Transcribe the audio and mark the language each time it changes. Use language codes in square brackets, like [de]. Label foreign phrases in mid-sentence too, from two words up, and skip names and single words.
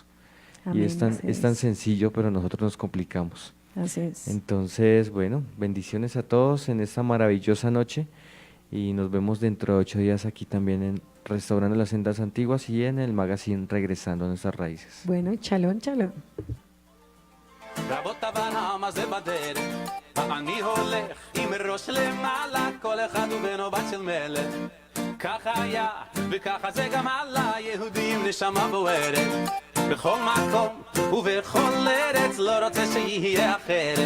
[es] Amén, Y es tan sencillo, pero nosotros nos complicamos. Así es. Entonces, bueno, bendiciones a todos en esta maravillosa noche y nos vemos dentro de 8 días aquí también en Restaurando las Sendas Antiguas y en el magazine Regresando a Nuestras Raíces. Bueno, [he] שלום, שלום. רבות הבנה זה בדרך, ואני הולך עם ראש למעלה, כל אחד הוא בנו בת של מלך. ככה היה, וככה זה גם עלה, יהודים נשמה בוערת. בכל מקום ובכל ארץ, לא רוצה שיהיה אחרת.